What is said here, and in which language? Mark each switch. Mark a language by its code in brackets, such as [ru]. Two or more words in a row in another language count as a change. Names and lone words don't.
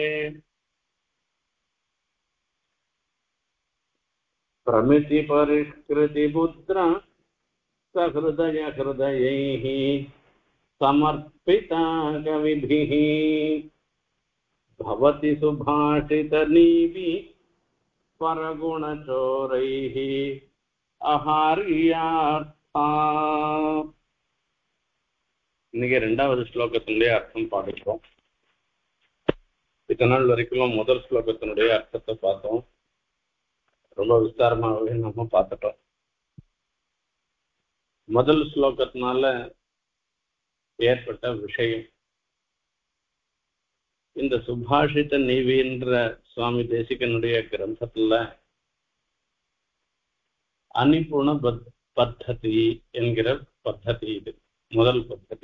[sa] प्रमितिपरिष्कृतिपुत्र सहृदय हृदयैः समर्पिता कविभिः भवति सुभाषितनीवि परगुणचोरैः अहार्यार्था। [ta] இன்னைக்கு ரெண்டாவது ஸ்லோகத்தினுடைய அர்த்தம் பாடிட்டோம். இத்தனை நாள் வரைக்கும் முதல் ஸ்லோகத்தினுடைய அர்த்தத்தை பார்த்தோம். ரொம்ப விஸ்தாரமாகவே நம்ம பார்த்துட்டோம். முதல் ஸ்லோகத்தினால ஏற்பட்ட விஷயம், இந்த சுபாஷித நீவின்ற சுவாமி தேசிகனுடைய கிரந்தத்துல அனிபுண பத்ததி என்கிற பத்ததி, இது முதல் பத்ததி.